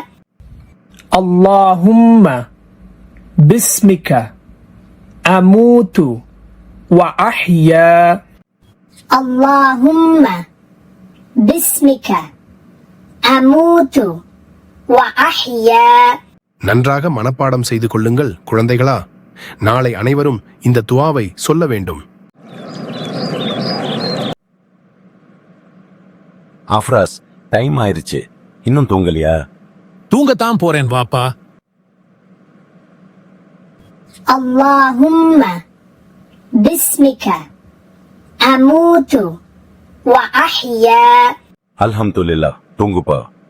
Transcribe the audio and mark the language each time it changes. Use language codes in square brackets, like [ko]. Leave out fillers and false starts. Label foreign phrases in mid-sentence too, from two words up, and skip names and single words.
[ar] اللهم باسمك أموت وأحيا اللهم باسمك أموت وأحيا. [ta] நன்றாக மனப்பாடம் செய்து கொள்ளுங்கள் குழந்தைகளா. நாளை அனைவரும் இந்த துவாவை சொல்ல வேண்டும். ஆஃப்ராஸ், டைம் ஆயிருச்சு. இன்னும் தூங்கலையா? தூங்கத்தான் போறேன் வாப்பா. [ar] اللهم باسمك أموت وأحيا. [ta] அல்ஹம்துலில்லாஹ், தூங்குப்பா.